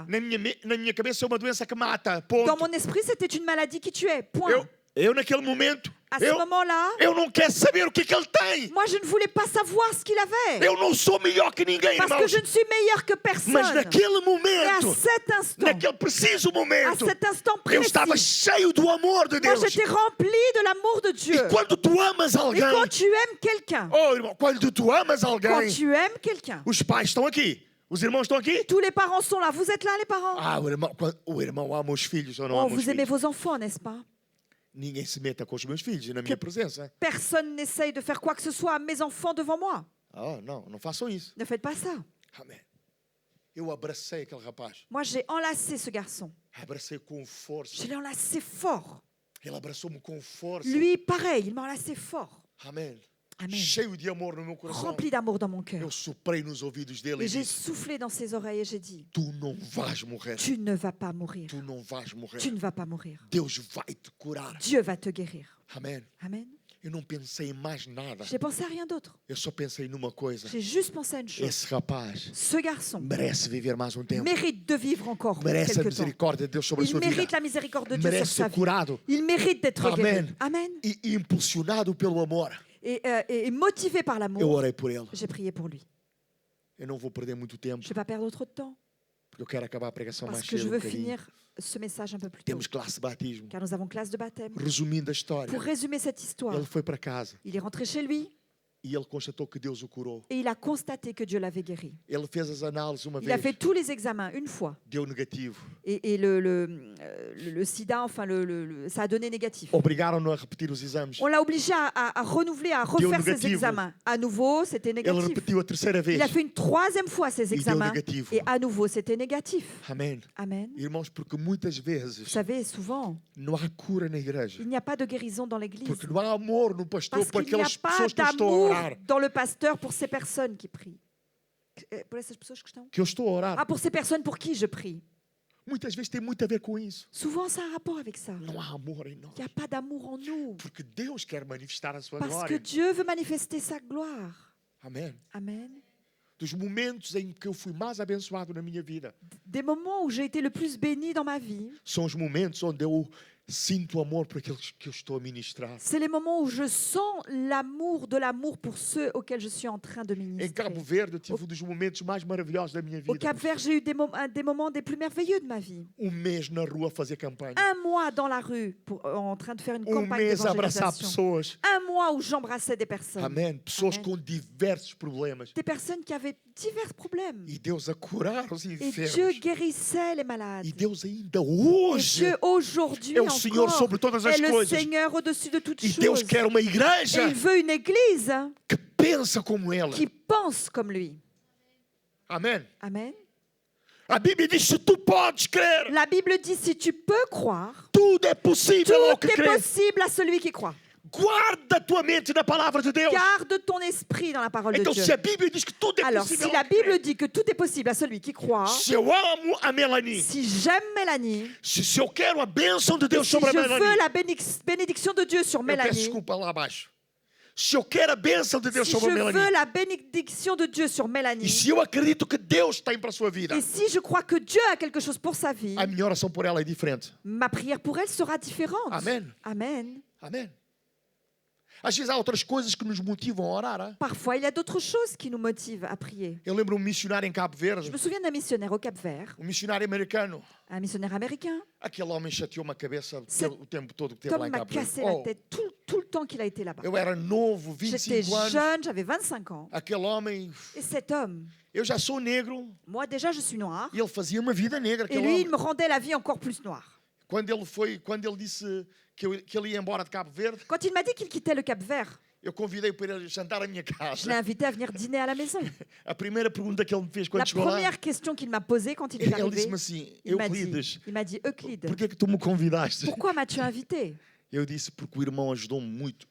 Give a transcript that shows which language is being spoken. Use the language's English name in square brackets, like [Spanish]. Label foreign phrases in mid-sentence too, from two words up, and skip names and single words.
[Portuguese] Na minha cabeça é uma doença que mata. [French] Dans [Portuguese] Ponto. [French] mon esprit, c'était une maladie qui tuait. Point. [Portuguese] Eu naquele momento, [French] À ce moment-là, [Portuguese] eu não quero saber o que ele tem. [French] moi, je ne voulais pas savoir ce qu'il avait. [Portuguese] Eu não sou melhor que ninguém, [French] Parce que [Portuguese] irmãos. [French] je ne suis meilleure que personne. [Portuguese] Mas naquele [French] Et à [Portuguese] momento, [French] cet instant, [Portuguese] naquele preciso [French] à [Portuguese] momento, [French] cet instant [Portuguese] eu estava [French] précis, [Portuguese] cheio do amor de [French] moi, [Portuguese] Deus. [French] j'étais remplie de l'amour de Dieu. [Portuguese] E quando tu amas [French] Et [Portuguese] alguém, [French] quand tu aimes quelqu'un, [Portuguese] oh irmão, quando tu amas [French] quand [Portuguese] alguém, [French] tu aimes quelqu'un, [Portuguese] os pais estão aqui, os irmãos estão aqui. [French] tous les parents sont là. Vous êtes là, les parents? [Portuguese] O irmão ama os filhos ou não Oh, ama os [French] vous aimez [Portuguese] filhos? [French] vos enfants, n'est-ce pas? [Portuguese] Ninguém se meta com os meus filhos na minha presença. [French] Personne n'essaye de faire quoi que ce soit à mes enfants devant moi. [Portuguese] Oh, não façam isso. [French] Ne faites pas ça. [Portuguese] Amém. Eu abracei aquele rapaz. [French] Moi, j'ai enlacé ce garçon. [Portuguese] Abracei com força. [French] Je l'ai enlacé fort. [Portuguese] Ele abraçou-me com força. [French] Lui, pareil, il m'a enlacé fort. [Portuguese] Amém. [French] Amen. [Portuguese] Cheio de amor no meu coração. [French] Rempli d'amour dans mon cœur. [Portuguese] Eu soprei nos ouvidos dele [French] Et [Portuguese] e [French] j'ai [Portuguese] disse: [French] soufflé dans ses oreilles et j'ai dit, [Portuguese] tu não vais morrer. [French] tu ne vas pas mourir. [Portuguese] Tu não vais morrer. [French] Tu ne vas pas mourir. [Portuguese] Deus vai te curar. [French] Dieu va te guérir. [Portuguese] Amém. [French] Amen. [Portuguese] Eu não pensei em mais nada. [French] J'ai pensé à rien d'autre. [Portuguese] Eu só pensei numa coisa. [French] J'ai juste pensé à une chose. [Portuguese] Esse rapaz [French] Ce garçon [Portuguese] merece viver mais um tempo. [French] mérite de vivre encore [Portuguese] Merece a [French] quelque temps. [Portuguese] misericórdia de Deus sobre a [French] Il [Portuguese] sua vida. [French] mérite la miséricorde de Dieu sur [Portuguese] Merece [French] sa [Portuguese] ser [French] vie. [Portuguese] curado [French] Il mérite d'être [Portuguese] Amen. [French] guéri. [Portuguese] Amen. e impulsionado pelo amor. [French] et motivé par [Portuguese] eu [French] l'amour, [Portuguese] orei por ele. [French] j'ai prié pour lui. [Portuguese] Eu não vou perder muito tempo, [French] Je ne vais pas perdre trop de temps [Portuguese] porque eu quero acabar a pregação mais [French] parce que je [Portuguese] cedo. [French] veux finir ce message un peu plus tôt. [Portuguese] Temos classe de batismo. [French] Car nous avons classe de baptême. [Portuguese] Resumindo a história, [French] Pour résumer cette histoire, [Portuguese] ele foi para casa [French] il est rentré chez lui [Portuguese] e ele constatou que Deus o curou. [French] et il a constaté que Dieu l'avait guéri. [Portuguese] Ele fez as análises uma [French] Il a [Portuguese] vez, [French] fait tous les examens une fois. [Portuguese] deu negativo. [French] Et le sida, enfin, ça a donné négatif. [Portuguese] Obrigaram-no a repetir os exames. [French] On l'a obligé à renouveler, à refaire ses négatif. examens. À nouveau, c'était [Portuguese] Ele [French] négatif. [Portuguese] repetiu a terceira vez [French] Il a fait une troisième fois ses [Portuguese] e deu [French] examens [Portuguese] negativo. [French] et à nouveau, c'était négatif. [Portuguese] Amém. [French] Amen. [Portuguese] Irmãos, porque muitas [French] Vous [Portuguese] vezes [French] savez, souvent, [Portuguese] não há cura na igreja. [French] il n'y a pas de guérison dans l'Église. [Portuguese] Porque não há amor no pastor [French] Parce [Portuguese] por [French] qu'il n'y a [Portuguese] aquelas [French] pas [Portuguese] pessoas que eu estou a [French] d'amour [Portuguese] orar. [French] dans le pasteur pour ces personnes qui prient. [Portuguese] Pour essas pessoas que estão? Que eu estou a orar. [French] Ah, pour ces personnes pour qui je prie. [Portuguese] Muitas vezes tem muito a ver com isso. [French] Souvent, ça a un rapport avec ça. [Portuguese] Não há amor em nós. [French] Il n'y a pas d'amour en nous. [Portuguese] Porque Deus quer manifestar a sua [French] Parce que [Portuguese] glória. [French] Dieu veut manifester sa gloire. [Portuguese] Amém. [French] Amen. [Portuguese] Dos momentos em que eu fui mais abençoado na minha vida [French] Des moments où j'ai été le plus béni dans ma vie, [Portuguese] são os momentos onde eu sinto amor por aqueles que eu estou a ministrar. [French] c'est les moments où je sens de l'amour pour ceux auxquels je suis en train de [Portuguese] Em [French] ministrer. [Portuguese] Cabo Verde eu tive um dos momentos mais maravilhosos da minha [French] Au [Portuguese] vida. [French] Cap-Vert, j'ai eu des moments des plus merveilleux de ma vie. [Portuguese] Mês na rua a fazer campanha. [French] Un mois dans la rue en train de faire une campagne [Portuguese] Mês a abraçar [French] d'évangélisation. [Portuguese] pessoas. [French] Un mois où j'embrassais des personnes. [Portuguese] Amém. Pessoas Amém. com diversos problemas. [French] Des personnes qui avaient divers problèmes. [Portuguese] E Deus a curar os [French] Et [Portuguese] enfermos. [French] Dieu guérissait les malades. [Portuguese] E Deus ainda [French] Et [Portuguese] hoje [French] Dieu aujourd'hui [Portuguese] é o Senhor [French] encore [Portuguese] sobre todas as [French] est le [Portuguese] coisas. [French] Seigneur au-dessus de toutes [Portuguese] E Deus [French] choses. [Portuguese] quer uma [French] Et [Portuguese] igreja [French] il veut une église [Portuguese] que pensa como ela. [French] qui pense comme lui. [Portuguese] Amém. [French] Amen. [Portuguese] A Bíblia diz: se tu podes crer, [French] La Bible dit si tu peux croire, [Portuguese] tudo é possível ao [French] tout [Portuguese] que [French] est [Portuguese] crê. [French] possible à celui qui croit. [Portuguese] Guarda a tua mente na palavra de Deus. [French] Garde ton esprit dans la parole de [Portuguese] Então, [French] Dieu. [Portuguese] se a Bíblia diz que tudo é [French] Alors, [Portuguese] possível [French] si la [Portuguese] ao que crê, [French] Bible dit que tout est possible à celui qui croit, [Portuguese] se eu amo a Melanie, [French] si j'aime Mélanie, [Portuguese] se eu quero a bênção de [French] et [Portuguese] Deus [French] si [Portuguese] sobre a [French] je veux [Portuguese] Melanie, [French] la bénédiction de Dieu sur [Portuguese] eu peço [French] Mélanie, [Portuguese] desculpa lá abaixo. Se eu quero a bênção de Deus [French] si [Portuguese] sobre a [French] je veux [Portuguese] Melanie, [French] la bénédiction de Dieu sur [Portuguese] e [French] Mélanie, [Portuguese] se eu acredito que Deus tem para a sua vida, [French] et si je crois que Dieu a quelque chose pour sa vie, [Portuguese] a minha oração por ela é diferente. [French] ma prière pour elle sera différente. [Portuguese] Amen. [French] Amen. [Portuguese] Amém. Às vezes há outras coisas que nos motivam a orar. Hein? [French] Parfois, il y a d'autres choses qui nous motivent à prier. [Portuguese] Eu lembro um missionário em Cabo [French] Je [Portuguese] Verde, [French] me souviens d'un missionnaire au Cap-Vert, [Portuguese] missionário americano. [French] un missionnaire américain. [Portuguese] Aquele homem chateou-me a cabeça [French] Cet [Portuguese] o tempo todo que esteve lá [French] Tom [Portuguese] em [French] m'a [Portuguese] Cabo Verde. [French] cassé la tête tout le temps qu'il a été là-bas. [Portuguese] Eu era novo, [French] J'étais [Portuguese] 25 anos. [French] jeune, j'avais 25 ans. [Portuguese] Aquele homem, [French] Et cet homme, [Portuguese] eu já sou negro [French] moi déjà je suis noire, [Portuguese] e ele fazia uma vida negra. [French] et [Portuguese] Aquele [French] lui [Portuguese] homem. [French] il me rendait la vie encore plus noire. [Portuguese] Quando ele disse que ele ia embora de Cabo Verde, [French] Quand il m'a dit qu'il quittait le Cap-Vert, [Portuguese] eu convidei para ele jantar à minha [French] je l'ai [Portuguese] casa. [French] invité à venir dîner à la maison. [Portuguese] A primeira pergunta que ele me fez [French] La [Portuguese] quando chegou lá, [French] première question qu'il m'a posée quand il est [Portuguese] ele [French] arrivé, [Portuguese] disse-me assim: [French] il m'a dit Euclide, [Portuguese] por que tu me convidaste? [French] pourquoi m'as-tu invité? [Portuguese] Eu disse: porque o irmão ajudou-me muito.